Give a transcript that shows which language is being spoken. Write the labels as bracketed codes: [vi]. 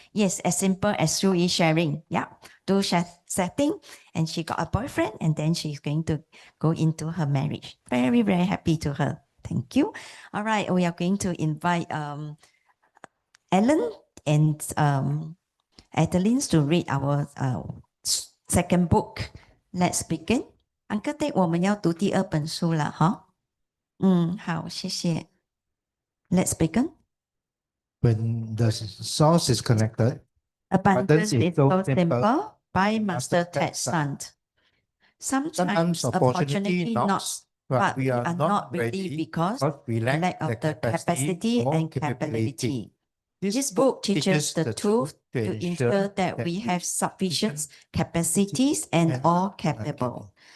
[en] Yes, as simple as Sue is sharing. Yeah, do setting, and she got a boyfriend, and then she's going to go into her marriage. Very, very happy to her. Thank you. All right, we are going to invite Ellen and Adeline to read our second book. Let's begin. [zh] Uncle Ted，我们要读第二本书了哈。好，谢谢。 [en] Let's begin. When the source is connected, Abundance is so simple simple by Master Ted Ted Sant. Sometimes Sometimes opportunity knocks, but we are not ready because we lack of the capacity and capability. This book teaches the truth to ensure that we have sufficient capacities and are capable.